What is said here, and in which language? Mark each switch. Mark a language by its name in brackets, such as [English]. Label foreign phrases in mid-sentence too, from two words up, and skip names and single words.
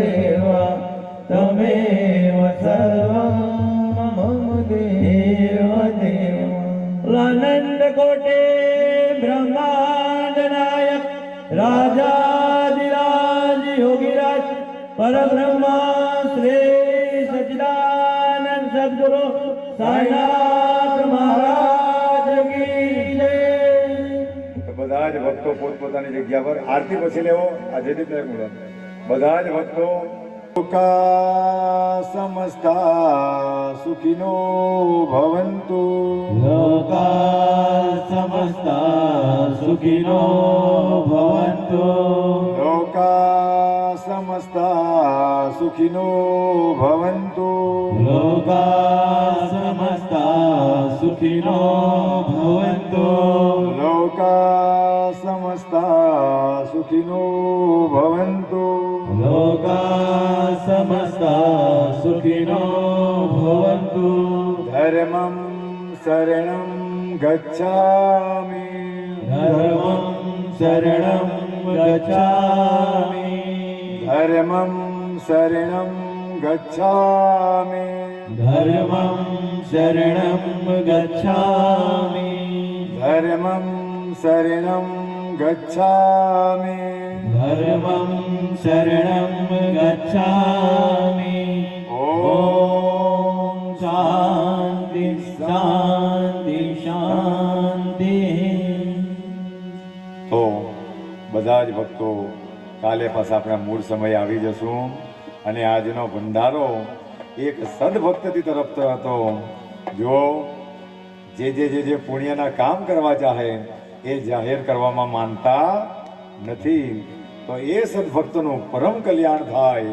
[Hindi] तमेव सर्वं मम देव आनंद कोटे ब्रह्मांड नायक राजाधिराज योगीराज परब्रह्मा श्री सच्चिदानंद सद्गुरु साईनाथ महाराज की जय। [Gujarati] બધા જ ભક્તો પોતપોતાની જગ્યા પર આરતી પછી લેવો આ જયદીપ નાયક મુરત બધા જ ભક્તો [Sanskrit] लोका समस्ता सुखिनो भवन्तु लोका समस्ता सुखिनो भवन्तु लोका समस्ता सुखिनो भवन्तु लोका समस्ता सुखिनो भवन्तु लोका समस्ता सुखिनो भवन्तु लोका समस्ता सुखिनो भवन्तु धर्मं शरणं गच्छामि धर्मं शरणं गच्छामि धर्मं शरणं गच्छामि धर्मं शरणं गच्छामि धर्मं शरणं गच्छामि धर्मं शरणं गच्छामि ॐ शान्ति शान्ति शान्ति। [Gujarati] તો બધા જ ભક્તો કાલે પાછા આપણા મૂળ સમય આવી જશું અને આજનો ભંડારો એક સદભક્તથી તરફ હતો। જો જે પુણ્યના કામ કરવા ચાહે એ જાહેર કરવામાં માનતા નથી તો એ સદભક્તનું પરમ કલ્યાણ થાય।